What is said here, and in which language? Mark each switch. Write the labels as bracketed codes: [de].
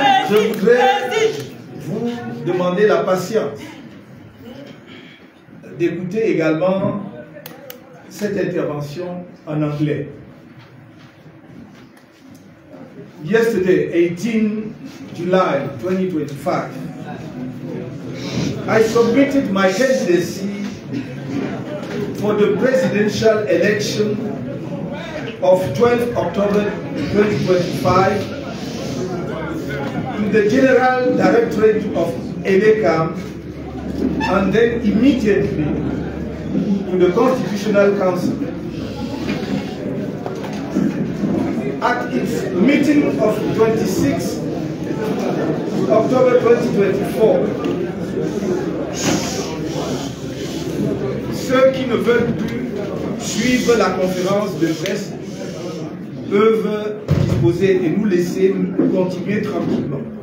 [fr] Je voudrais vous demander la patience d'écouter également cette intervention en anglais. [en] Yesterday, 18 July 2025, I submitted my candidacy for the presidential election of 12 October 2025 to the General Directorate of EDECAM and then immediately to the Constitutional Council. At its meeting of 26 October 2024, [fr] ceux qui ne veulent plus suivre la conférence de presse peuvent disposer et nous laisser continuer tranquillement.